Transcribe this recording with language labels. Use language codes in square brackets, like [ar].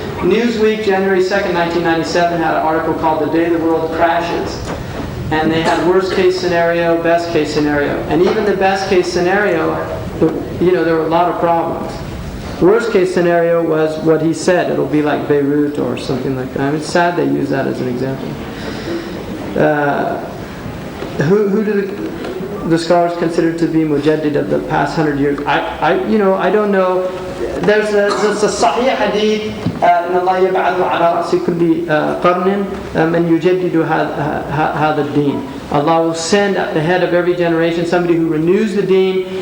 [en] Newsweek, January 2nd, 1997, had an article called "The Day the World Crashes," and they had worst case scenario, best case scenario, and even the best case scenario, there were a lot of problems. Worst case scenario was what he said. It'll be like Beirut or something like that. I mean, it's sad they use that as an example. Who do the scholars consider to be mujaddid of the past 100 years? I don't know. There's a sahih hadith, [ar] إن الله يبعث على رأس كل قرن من يجدد هذا الدين. [en] Allah will send at the head of every generation somebody who renews the deen.